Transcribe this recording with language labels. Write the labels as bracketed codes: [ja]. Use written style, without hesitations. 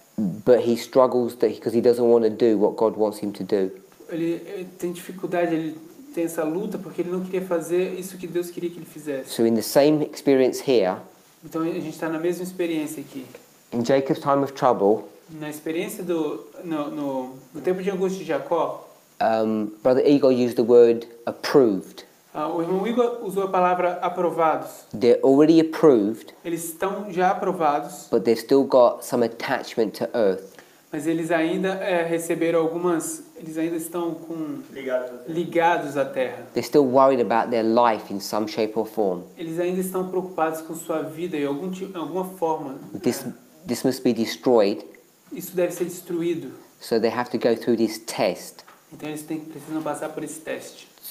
[en] but he struggles because he doesn't want to do what God wants him to do. [pt] Ele tem dificuldade, ele tem essa luta porque ele não queria fazer isso que Deus queria que ele fizesse. [en] So in the same experience here, [pt] Então a gente está na mesma experiência aqui. [en] in Jacob's time of trouble, [pt] Na experiência no tempo de angústia de Jacó, [en] Brother Igor used the word approved. [pt] o irmão Igor usou a palavra aprovados. [en] They're already approved, [pt] Eles estão já aprovados, [en] but they've still got some attachment to earth. [pt] Mas eles ainda receberam algumas, eles ainda estão ligados à terra. [en] They're still worried about their life in some shape or form. [pt] Eles ainda estão preocupados com sua vida em alguma forma. [en] This must be destroyed, [pt] Isso deve ser destruído. [en] so they have to go through this test [pt] Então eles precisam passar por esse teste.